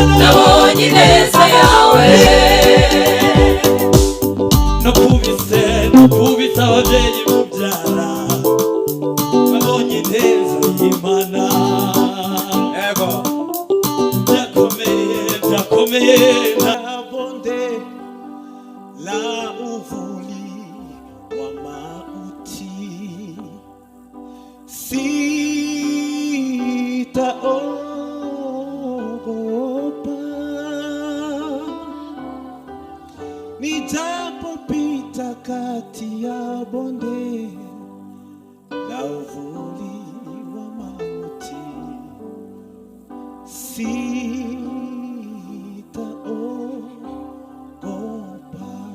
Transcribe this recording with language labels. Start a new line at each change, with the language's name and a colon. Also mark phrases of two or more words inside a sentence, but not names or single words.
Kinyarwanda: nabonye ineza yawe. nakubise ababyeyi mubyara, nabonye ineza y'Imana. Ego byakomeye
Swahili: na bonde la uvuli wa mauti, sitaogopa nijapopita kati ya bonde la uvuli wa mauti, sitaogopa,